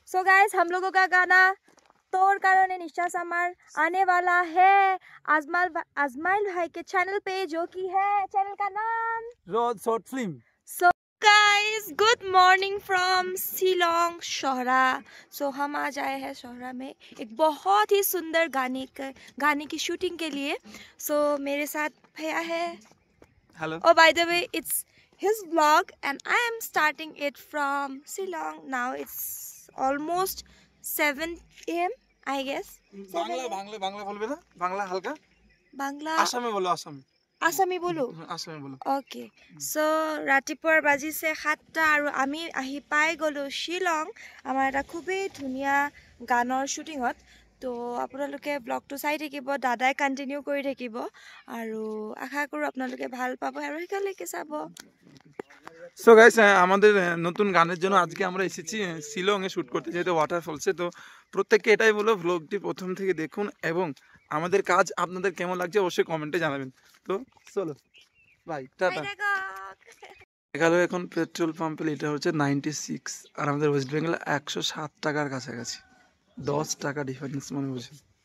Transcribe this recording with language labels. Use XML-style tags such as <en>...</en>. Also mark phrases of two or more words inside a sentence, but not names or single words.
<en>so guys,</en> <hi>हम लोगों का गाना तोर कारण निशा समर आने वाला है आजमाइल भाई के चैनल पे, जो कि है चैनल का नाम रोड शॉर्ट फिल्म।</hi> <en>So guys, good morning from Shillong Sohra.</en> <hi>सो हम आज आए हैं शोहरा में एक बहुत ही सुंदर गाने की शूटिंग के लिए। सो मेरे साथ भैया है। हेलो।</hi> <en>Oh, by the way, it's his vlog and I am starting it from Shillong. Now it's almost 7 a.m. I guess.</en> <bn>বাংলা বলবে না? বাংলা হালকা Bangla. আসামে বলো। আসামে বলো। আসামে বলো। Okay.</bn> <as>So ৰাতিপুৱাৰ বাজিছে 7টা আৰু আমি আহি পাই গলো শিলং আমাৰ এটা খুবেই ধুনীয়া গানৰ শ্বুটিঙত। তো আপোনালোকে ব্লগটো চাই থাকিব, দাদাই কন্টিনিউ কৰি থাকিব আৰু আশা কৰো আপোনালোকে ভাল পাব আৰু শেষলৈকে চাব।</as> <en>so guys,</en> <bn>আমাদের নতুন গানের জন্য আজকে আমরা এসেছি শিলংয়ে শ্যুট করতে, যেহেতু ওয়াটারফলসে। তো প্রত্যেককে এটাই বলো, ব্লগটি প্রথম থেকে দেখুন এবং আমাদের কাজ আপনাদের কেমন লাগছে অবশ্যই কমেন্টে জানাবেন। তো চলো বাই, টাটা। এখানে এখন পেট্রোল পাম্পে এটা হচ্ছে 96 আর আমাদের ওয়েস্ট বেঙ্গলে 107 টাকার কাছাকাছি, 10 টাকা ডিফারেন্স মনে বুঝুন।</bn>